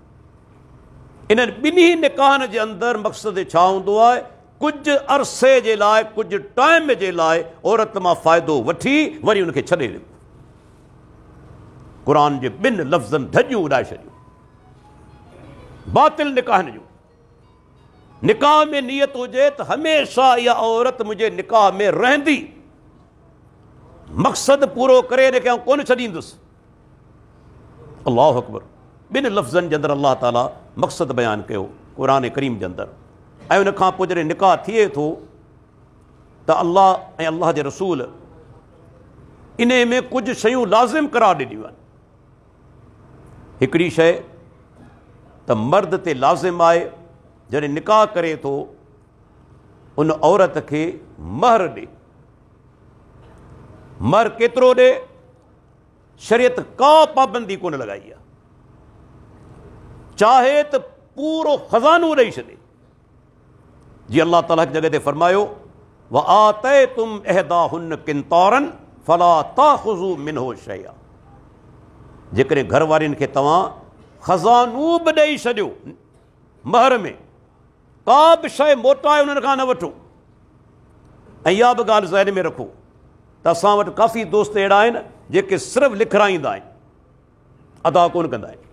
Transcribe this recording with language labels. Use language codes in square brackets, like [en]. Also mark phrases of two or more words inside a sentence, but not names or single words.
[sd] इन्हनि ॿिन्ही निकाहनि जे अंदरि मक़सदु छा हूंदो आहे? कुझु अरसे जे लाइ, कुझु टाइम जे लाइ औरत मां फ़ाइदो वठी वरी उनखे छॾे ॾियो। क़ुर जे ॿिनि लफ़्ज़नि धॼियूं उॾाए छॾियूं बातिल निकाहनि जूं। نکاح میں نیت ہوجے تو ہمیشہ یہ عورت مجھے نکاح میں رہندی، مقصد پورو کرے نے کہ کون چھڈیندس۔ [ar] اللہ اکبر۔ [sd] بن لفظن جندر اللہ تعالیٰ مقصد بیان کیو قرآن کریم جندر، ऐं उन खां पोइ जॾहिं निकाह थिए थो त अल्लाह ऐं अल्लाह जे रसूल इन में कुझु शयूं लाज़िम करार ॾिनियूं आहिनि। हिकिड़ी शइ त मर्द ते लाज़िम आहे जॾहिं निकाह करे थो उन औरत खे महर ॾे। महर केतिरो ॾे, शरीयत का पाबंदी कोन लॻाई आहे। चाहे त पूरो ख़ज़ानो ॾेई छॾे। जी अल्लाह ताला हिकु जॻह ते फरमायो [ar] و آتيتم إحداهن قنطارا فلا تأخذوا منه شيئا. [sd] जेकॾहिं घर वारियुनि खे तव्हां ख़ज़ानो बि ॾेई छॾियो महर में, का बि शइ मोटाए उन्हनि खां न वठो। ऐं इहा बि ॻाल्हि ज़हन में रखो त असां वटि काफ़ी दोस्त अहिड़ा आहिनि जेके सिर्फ़ु लिखाराईंदा आहिनि, अदा कोन कंदा आहिनि।